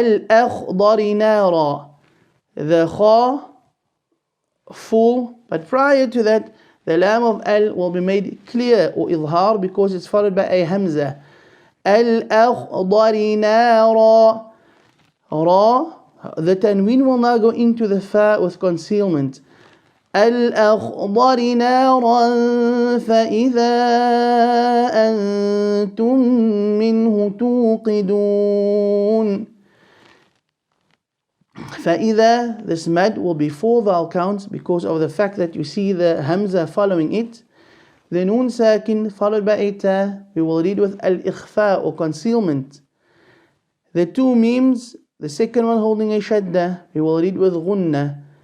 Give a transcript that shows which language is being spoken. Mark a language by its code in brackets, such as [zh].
[en] Al-akhdari nara. The kha full, but prior to that, the lam of al will be made clear or idhar because it's followed by a hamza. Al-akhdari nara. Ra, the tanween will now go into the fa with concealment. [ar] الأخضر نارا فإذا أنتم منه توقدون. [en] فإذا, this mad will be 4 vowel counts because of the fact that you see the hamza following it. The noon sakin followed by a ta, we will read with al-ikhfa or concealment. The 2 memes, the second one holding a shadda, we will read with ghunna.